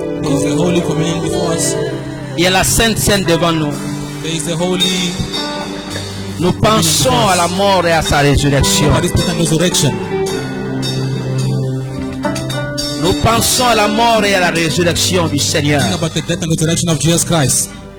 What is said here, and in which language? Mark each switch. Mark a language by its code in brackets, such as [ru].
[en] There is the Holy Communion before us. [fr] Il y a la Sainte Seine devant nous. [en] There is the Holy [fr] Nous pensons à la mort et à sa résurrection. [en] That is the resurrection. [fr] Nous pensons à la mort et à la résurrection du Seigneur. [en] Think about the death and resurrection of Jesus Christ.